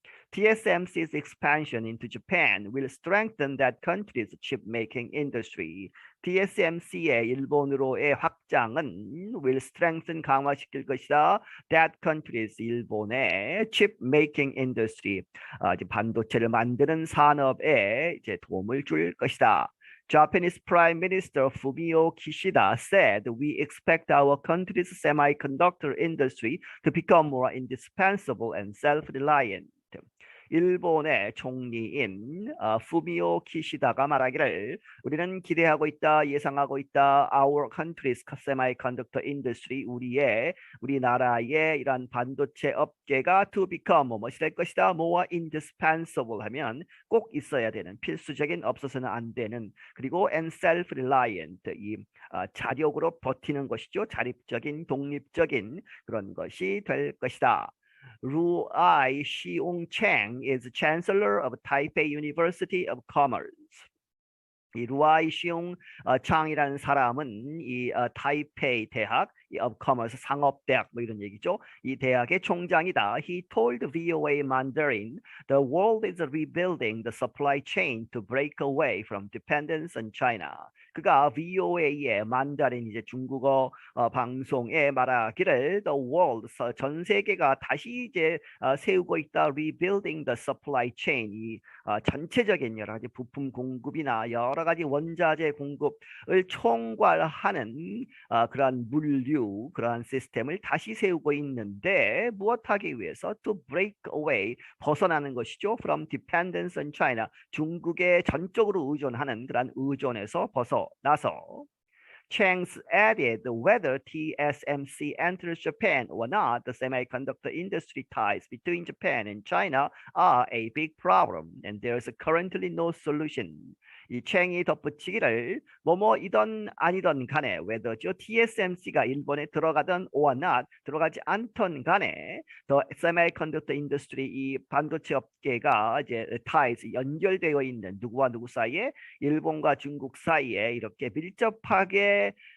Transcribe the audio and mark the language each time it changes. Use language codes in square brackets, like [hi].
[en] TSMC's expansion into Japan will strengthen that country's chip-making industry. [ko] TSMC의 일본으로의 확장은 [en] will strengthen [ko] 강화시킬 것이다. [en] That country's [ko] 일본의 [en] chip-making industry, [ko] 이제 반도체를 만드는 산업에 이제 도움을 줄 것이다. [en] Japanese Prime Minister Fumio Kishida said, "We expect our country's semiconductor industry to become more indispensable and self-reliant." [ko] 일본의 총리인 푸미오 키시다가 말하기를 우리는 기대하고 있다, 예상하고 있다. [en] Our country's semiconductor industry, [ko] 우리나라의 이러한 반도체 업계가 [en] to become [ko] 무엇이 될 것이다. [en] more indispensable [ko] 하면 꼭 있어야 되는 필수적인 없어서는 안 되는 그리고 [en] and self-reliant [ko] 이 자력으로 버티는 것이죠. 자립적인 독립적인 그런 것이 될 것이다. [en] Ruai Xiong-cheng is Chancellor of Taipei University of Commerce. [ko] 이 루아이 시용 창이라는 사람은 이 타이페이 대학 [en] of Commerce [ko] 상업대학 뭐 이런 얘기죠. 이 대학의 총장이다. [en] He told VOA Mandarin, "The world is rebuilding the supply chain to break away from dependence on China." [ko] 그가 VOA의 만다린 이제 중국어 방송에 말하기를 [en] the world [ko] 전 세계가 다시 이제 세우고 있다. [en] Rebuilding the supply chain [ko] 이 전체적인 여러 가지 부품 공급이나 여러 가지 원자재 공급을 총괄하는 그러한 물류, 그러한 시스템을 다시 세우고 있는데 무엇하기 위해서 [en] to break away [ko] 벗어나는 것이죠. [en] From dependence on China [ko] 중국에 전적으로 의존하는 그러한 의존에서 벗어나서. [en] Chang's added whether TSMC enters Japan or not, the semiconductor industry ties between Japan and China are a big problem, and there's currently no solution. [ko] 이 챙이 덧붙이기를 뭐뭐이던 아니던 간에 whether죠 TSMC가 일본에 들어가든 [en] or not [ko] 들어가지 않던 간에 [en] the semiconductor industry [ko] 이 반도체 업계가 이제 ties 연결되어 있는 누구와 누구 사이에 일본과 중국 사이에 이렇게 밀접하게